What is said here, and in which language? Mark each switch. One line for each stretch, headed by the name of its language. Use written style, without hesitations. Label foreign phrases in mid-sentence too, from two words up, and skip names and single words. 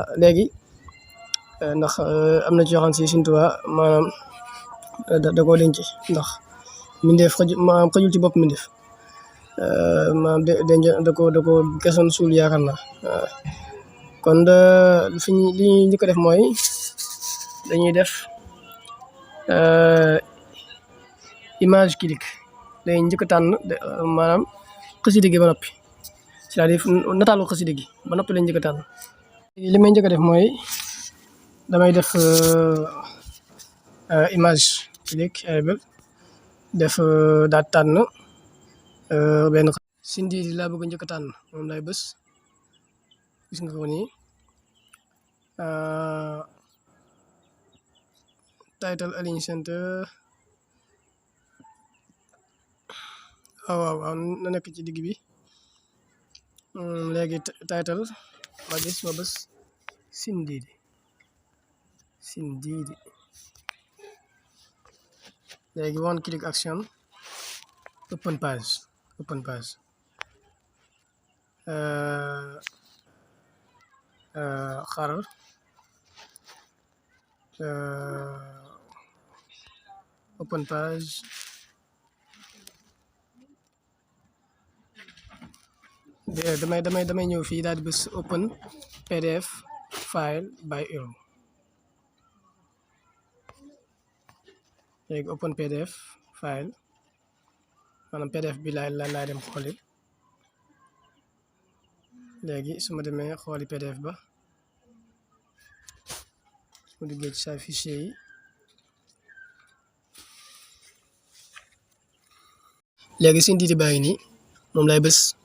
Wolof: léegi ndax am na ci yoo xam si Sëriñ Tuubaa maanaam da koo denc ndax mindeef maanaam xajul ci bopp mindeef maanaam da ko gasoon suul yaakaar naa. kon li ñu ko def mooy dañuy def
English: image click
Wolof: day njëkk a tànn maanaam xasida gi ba noppi
French: c'est-à-dire
Wolof: nataalu xasida gi ba noppi lañ njëkk a tànn. li may njëkk a def mooy damay def
English: image click
Wolof: def daal tànn benn Sindiidi laa bëgg njëkk a tànn moom lay bës gis nga ko nii
English: title align center
Wolof: waaw na nekk ci digg bi. léegi title ma bës Sindidi.
English: Léegi one click action, open page. xaral open page.
Wolof: damay ñëw fii daal di bës
English: open PDF file by euro.
Wolof: léegi
English: open PDF file
Wolof: maanaam PDF bi laay dem xooli. léegi su ma demee xooli PDF ba su ma duggee ci sa fichier yi, léegi Sindidi baa ngi nii moom lay bës.